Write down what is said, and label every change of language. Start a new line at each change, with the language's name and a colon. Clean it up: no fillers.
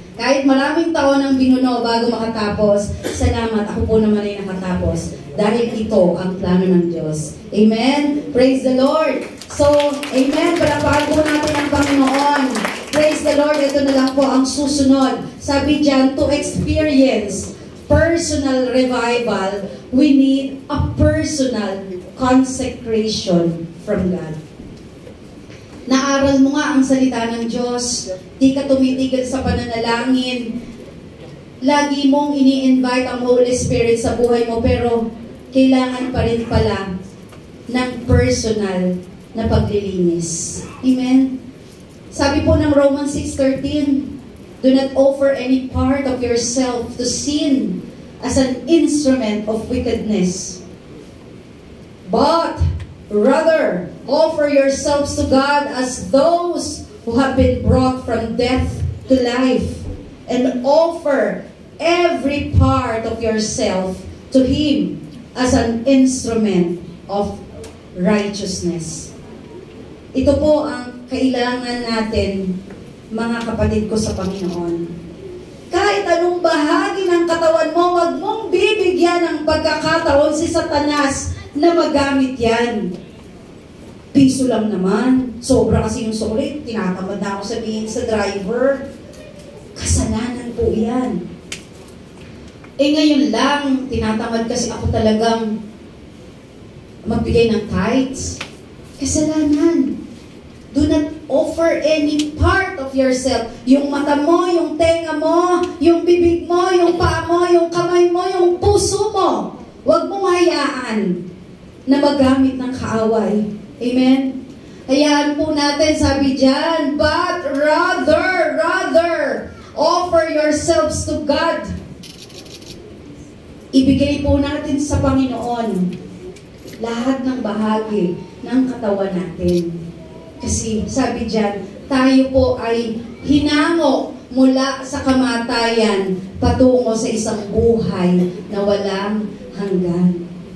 Filipino: Kahit maraming taon ang binuno bago makatapos, salamat, ako po naman ay nakatapos. Dahil ito ang plano ng Diyos. Amen?
English: Praise the Lord!
Filipino: So, amen, palakpakan po natin ang Panginoon.
English: Praise the Lord,
Filipino: ito na lang po ang susunod. Sabi dyan,
English: to experience personal revival, we need a personal consecration from God.
Filipino: Naaral mo nga ang salita ng Diyos, di ka tumitigil sa pananalangin, lagi mong ini-invite ang Holy Spirit sa buhay mo, pero kailangan pa rin pala ng personal na paglilinis. Amen? Sabi po ng
English: Romans 6:13, do not offer any part of yourself to sin as an instrument of wickedness, but rather offer yourselves to God as those who have been brought from death to life, and offer every part of yourself to Him as an instrument of righteousness.
Filipino: Ito po ang kailangan natin, mga kapatid ko sa Panginoon. Kahit anong bahagi ng katawan mo, wag mong bibigyan binibigyan ng pagkakataon si Satanas na magamit yan. Piso lang naman. Sobra kasi yung sulit. Tinatamad na ako sabihin sa driver. Kasalanan po yan. Ngayon lang, tinatamad kasi ako talagang magbigay ng tithes. Kasalanan.
English: Do not offer any part of yourself.
Filipino: Yung mata mo, yung tenga mo, yung bibig mo, yung paa mo, yung kamay mo, yung puso mo. Huwag mong hayaan na magamit ng kaaway. Amen? Hayaan po natin, sabi dyan,
English: but rather, offer yourselves to God.
Filipino: Ibigay po natin sa Panginoon lahat ng bahagi ng katawan natin. Kasi sabi dyan, tayo po ay hinango mula sa kamatayan patungo sa isang buhay na walang hanggan.